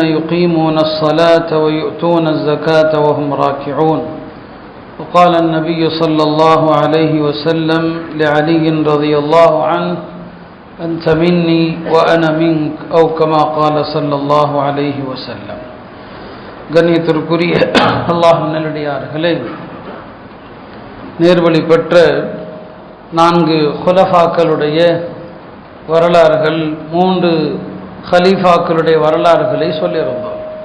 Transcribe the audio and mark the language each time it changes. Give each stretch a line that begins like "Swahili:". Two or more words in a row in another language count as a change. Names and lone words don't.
Arabic: يقيمون الصلاة ويؤتون الزكاة وهم راكعون وقال النبي صلى الله عليه وسلم لعلي رضي الله عنه أنت مني وأنا منك أو كما قال صلى الله عليه وسلم
Tamil: கண்ணியத்திற்குரிய அல்லாஹ்வின் நல்லடியார்களே, நேர்வழி பெற்ற 4 குலஃபாக்களுடைய வரலாறுகள், 3 ஹலீஃபாக்களுடைய வரலாறுகளை சொல்லியிருந்தோம்.